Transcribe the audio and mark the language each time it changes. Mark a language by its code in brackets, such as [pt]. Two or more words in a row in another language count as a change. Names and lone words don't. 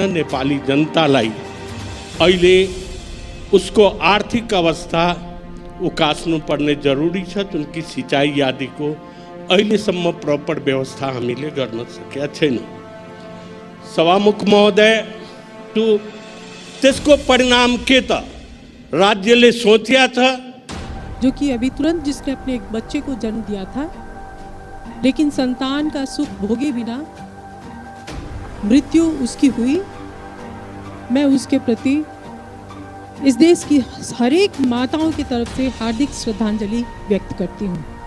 [ne] नेपाली जनतालाई अहिले उसको आर्थिक अवस्था उकास्नु पर्ने जरुरी छ, जुनकी सिँचाइ आदिको अहिलेसम्म प्रपर व्यवस्था हामीले गर्न सकेका छैनौँ। सभामुख महोदय, त्यसको परिणाम के त? राज्यले सोचिया छ। [hi] जो कि अभी तुरंत जिसने अपने एक बच्चे को जन्म दिया था, लेकिन संतान का सुख भोगे बिना मृत्यु उसकी हुई, मैं उसके प्रति इस देश की हर एक माताओं की तरफ से हार्दिक श्रद्धांजलि व्यक्त करती हूँ।